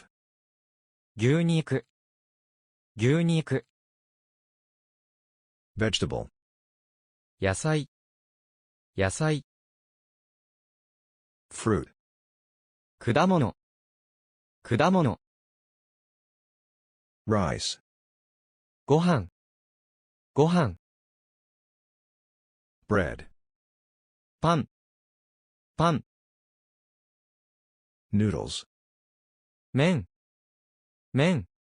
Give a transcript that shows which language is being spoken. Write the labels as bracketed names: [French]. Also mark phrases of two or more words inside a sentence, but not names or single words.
[Japanese] 牛肉。牛肉。 [English] Vegetable. [Japanese] 野菜。野菜。 [English] Fruit. [Japanese] 果物。果物。 [English] Rice. [Japanese] ご飯。ご飯。 [English] Bread. [Japanese] パン。パン。 [English] Noodles. [Japanese] 麺。麺。